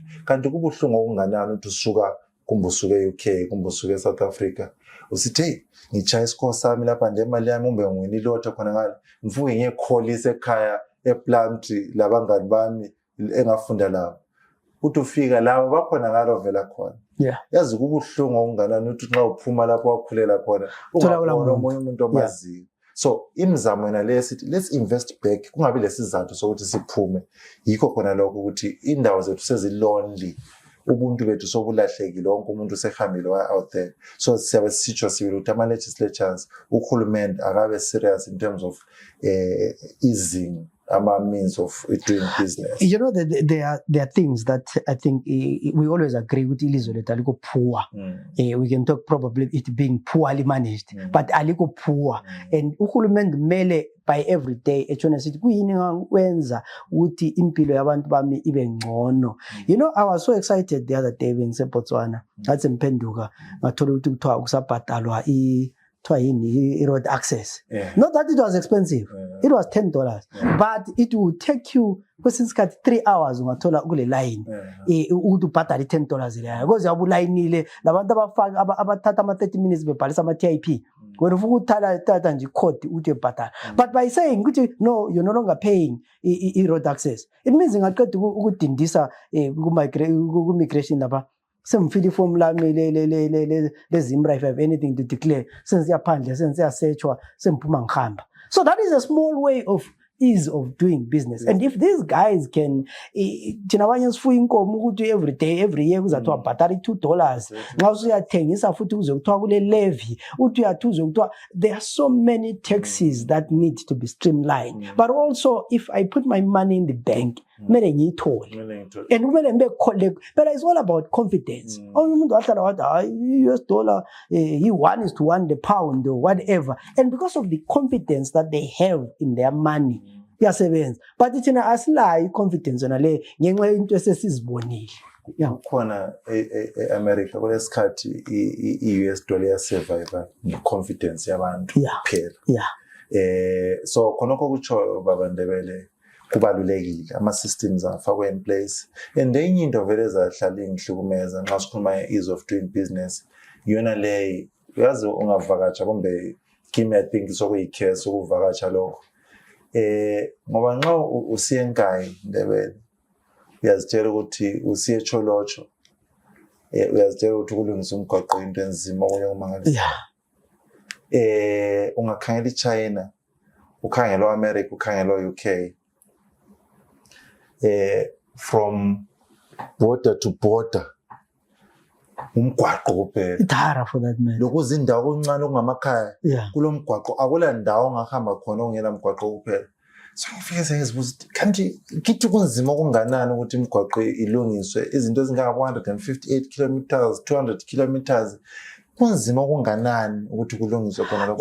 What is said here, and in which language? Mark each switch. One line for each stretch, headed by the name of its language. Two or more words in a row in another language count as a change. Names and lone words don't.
North Ndebele: Kanti kubuhlungu okunganani ukuthi usuka kumbe usuke e-UK, kumbe usuke e-South Africa, usithi hey ngitshaya isikole sami lapha nje imali yami umbe ngwini lotha khona ngale, mvuke ngiyekholisa ekhaya ePlumtree labangani bami engafunda labo. Uthi ufika labo bakhona ngalo vela khona. Yazi kubuhlungu okunganani ukuthi nxa uphuma lapho wakhulela khona ungabona omunye umuntu omaziyo. So imizamo yena lesithi
English: let's invest back,
North Ndebele: kungabi lesizathu sokuthi siphume. Yikho khona lokho ukuthi indawo zethu sezilonely, ubuntu bethu sobulahlekile, wonke umuntu usehambile
English: out there.
North Ndebele: So siyabe sisitsho sibili ukuthi ama-legislatures, uhulumende akabe serious
English: in terms of easing means of doing business. You know, there are things that I think we always agree with
North Ndebele: ilizwe lethu aliko
English: poor. We can talk probably it being poorly managed, but aliko poor.
North Ndebele: And uhulumende mele
English: by every day
North Ndebele: echona sithi kuyini ngakwenza ukuthi impilo yabantu bami ibe ngcono.
English: You know, I was so excited the other day when
North Ndebele: seBotswana ngathi ngiphenduka ngathola ukuthi kuthiwa kusabhadalwa
English: road access. Not that it was expensive. It was $10. But it would take you 3 hours
North Ndebele: ungathola kule line ukuthi ubhadale $10 leyo. Because yabulayinile labantu abathatha ama 30 minutes bebhalisa ama TIP. When ufuna ukuthatha nje code uthi ubhadala.
English: But by saying ukuthi no, you're no longer paying road access, it means
North Ndebele: ngaqeda ukudindisa ku migration lapha. Semfili form lami leZimbra,
English: if I have anything to declare, since yaphandle, since
North Ndebele: yasearchwa, semphuma ngihamba.
English: So that is a small way of ease of doing business. And if these guys can, every day, every year,
North Ndebele: kuzathiwa bhatala $2. Nxa usuyathengisa futhi kuzokuthiwa kule levy,
English: there are so many taxes that need to be streamlined. But also, if I put my money in the bank,
North Ndebele: kumele ngiyithole. And kumele ngibe collect.
English: But it's all about confidence.
North Ndebele: Umuntu wahlala wathi
English: US dollar, he 1:1 the pound or whatever. And because of the confidence that they have in their money,
North Ndebele: kuyasebenza but thina asilayo i-confidence yona le ngenxa into esesizibonile. Khona e-America kulesikhathi i-US dollar yasurvive confidence yabantu kuphela. So khonokho kutsho baba Ndebele kubalulekile ama-systems afakwe
English: in place
North Ndebele: and enye into vele ezahlala ingihlukumeza nxa sikhuluma
English: ease of doing business
North Ndebele: yona le uyazi ungavakatsha kumbe kimi
English: I think
North Ndebele: sokuyi-case ukuvakatsha lokho ngoba nxa usiye eNkayi Ndebele uyazitshela ukuthi usiye eCholotsho uyazitshela ukuthi kulungisa umgwaqo into enzima okunye okumangalisa ungakhangela iChina ukhangela u-America ukhangela u-UK
English: from border to border
North Ndebele: umgwaqo kuphela
English: idara for that man
North Ndebele: lokuza indawo okuncane okungamakhaya kulomgwaqo akula ndawo ongahamba khona ongela mgwaqo kuphela. So ngifike sengizibuza kanti kithi kunzima okunganani ukuthi imigwaqo ilungiswe izinto ezingaka 158 kilometers 200 kilometers kunzima okunganani ukuthi kulungiswe khona lokho.